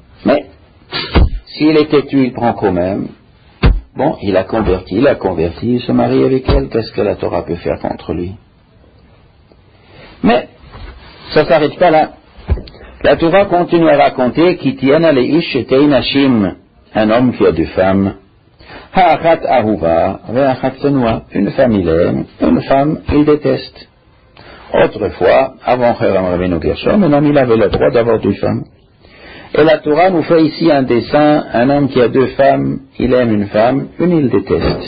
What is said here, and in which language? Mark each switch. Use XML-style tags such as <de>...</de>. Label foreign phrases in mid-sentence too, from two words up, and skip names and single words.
<fr>Mais, s'il est têtu, il prend quand même. Bon, il a converti, il se marie avec elle, qu'est-ce que la Torah peut faire contre lui? Mais, ça s'arrête pas là. La Torah continue à raconter qu'il tienne à</fr> <he>לאיש שתי נשים,</he> <fr>un homme qui a deux femmes.</fr> <he>האחת אהובה, והאחת שנואה,</he> <fr>une femme il aime, une femme il déteste. Autrefois, avant</fr> <he>חרם רבנו גרשום,</he> <fr>un homme il avait le droit d'avoir deux femmes. Et la Torah nous fait ici un dessin, un homme qui a deux femmes, il aime une femme, une il déteste.</fr>